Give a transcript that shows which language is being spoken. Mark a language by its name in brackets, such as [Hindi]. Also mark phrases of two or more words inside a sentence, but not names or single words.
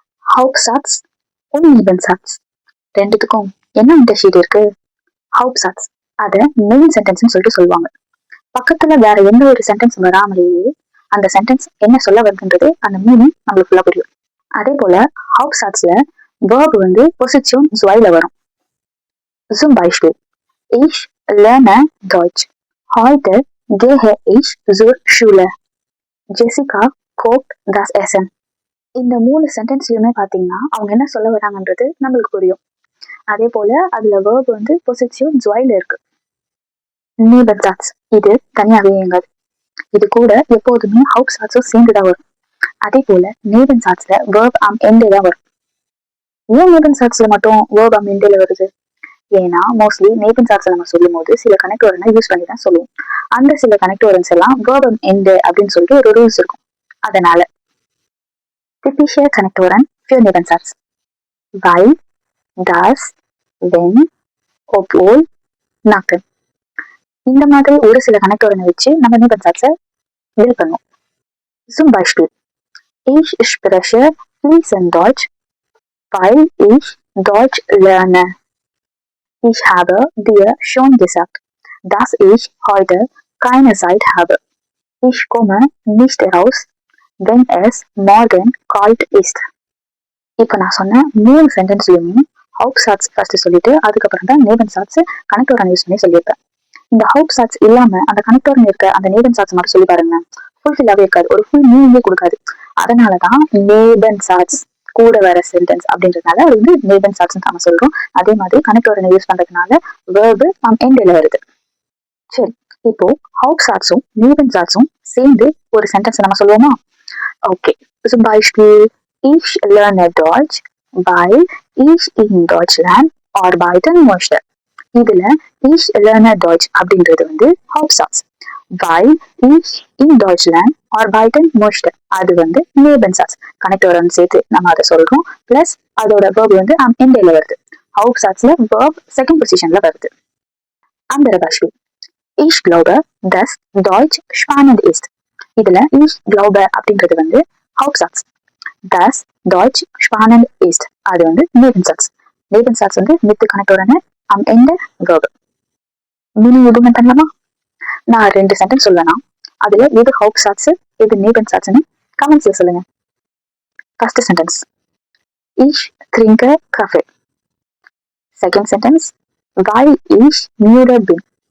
[German] Hauptsatz und Nebensatz [Tamil] ரெண்டுத்துக்கும் என்ன இன்டர்ஷீட் இருக்கு? Hauptsatz அத [English] main sentence [Tamil] சொல்லிட்டு சொல்லுவாங்க. பக்கத்துல வேற எந்த ஒரு சென்டென்ஸ் வராமலேயே அந்த சென்டென்ஸ் என்ன சொல்ல வருதுன்றது அந்த மீனிங் நம்மளுக்கு ஃபுல்லா புரியும். அதே போல Hauptsatzல verb வந்து [German] Position zwei [Tamil] வரும். [German] Zum Beispiel Ich lerne Deutsch. Heute gehe ich zur Schule. Jessica kocht das Essen. [Tamil] இந்த 3 சென்டென்ஸ்லயுமே பாத்தீங்கன்னா அவங்க என்ன சொல்ல வராங்கன்றது நம்மளுக்கு புரியும். அதே போல அதுல verb வந்து [German] Position zwei [Tamil] இருக்கு. Nebensatz இது தனியாவே இயங்காது. இது கூட எப்போதுமே Hauptsatzம் சேர்ந்துதான் வரும். அதே போல Nebensatzல [German] verb am Ende [Tamil] தான் வரும். ஏன் Nebensatzல மட்டும் [German] verb am Ende [Tamil] வருது? ஏன்னா மோஸ்ட்லி Nebensatzல நம்ம சொல்லும் போது சில கனெக்ட் வரனை யூஸ் பண்ணி தான் சொல்லுவோம். அந்த சில கனெக்ட் வரன்ஸ் எல்லாம் [German] verb am Ende [Tamil] அப்படின்னு சொல்லிட்டு ஒரு ரூல்ஸ் இருக்கும். அதனால [German] typische Konnektoren für Nebensatz weil, das, wenn, obwohl, nachdem [Tamil] இந்த மாதிரி ஒரு சில கனெக்டோரனை வச்சு நம்ம Nebensatzை பில்ட் பண்ணுவோம். [German] Zum Beispiel Ich spreche fließend Deutsch, weil ich Deutsch lerne. Ich habe dir schon gesagt, dass ich heute keine Zeit habe. Ich komme nicht raus, wenn es morgen kalt ist. [Tamil] இப்போ நான் சொன்ன 3 சென்டென்ஸ்லயுமே Hauptsatz ஃபர்ஸ்ட் சொல்லிட்டு அதுக்கப்புறம் தான் [German] Nebensatz Konnektoren [Tamil] யூஸ் பண்ணி சொல்லியிருப்பேன். இந்த Hauptsatz இல்லாம அந்த கனெக்டோரன் இருக்க அந்த Nebensatz மட்டும் சொல்லி பாருங்க, ஃபுல்ஃபில்லாவே இருக்காது, ஒரு [English] full meaning [Tamil] கொடுக்காது. அதனாலதான் Nebensatz கூட வர சென்டென்ஸ் அப்படின்றதுனால அது வந்து Nebensatz நம்ம சொல்றோம். அதே மாதிரி கனெக்டோரனை யூஸ் பண்றதுனால [German] verb am Ende [Tamil] வருது. சரி, இப்போ Hauptsatzம் Nebensatzம் சேர்ந்து ஒரு சென்டென்ஸ் நம்ம சொல்லுவோமா? ஓகே, [German] zum Beispiel Ich lerne Deutsch, weil ich in Deutschland arbeiten möchte. [Tamil] இதுல [German] Ich lerne Deutsch [Tamil] அப்படின்றது வந்து Hauptsatz. [German] Weil ich in Deutschland arbeiten möchte [Tamil] அது வந்து [German] Nebensatz. [Tamil] கனெக்டோரன் சேர்த்து நம்ம அதை சொல்றோம். பிளஸ் அதோட verb வந்து [German] am Ende [Tamil] வருது. Hauptsatzல verb [English] second position [Tamil] வருது. [German] Andere Beispiel. Ich glaube, dass Deutsch spannend ist. [Tamil] இதுல [German] Ich glaube [Tamil] அப்படின்றது வந்து Hauptsatz. [German] Das Deutsch spannend ist [Tamil] அது வந்து [German] Nebensatz. Nebensatz வந்து mit கனெக்டோரன் am Ende verb. [Tamil] மீனிங் எதுவும் பண்ணலாமா? நான் 2 சென்டென்ஸ் சொல்லலாம், அதுல எது Hauptsatz எது Nebensatzன்னு கமெண்ட்ஸ்ல சொல்லுங்க. [English] first sentence [German] Ich trinke Kaffee. [English] second sentence [German] weil ich müde bin.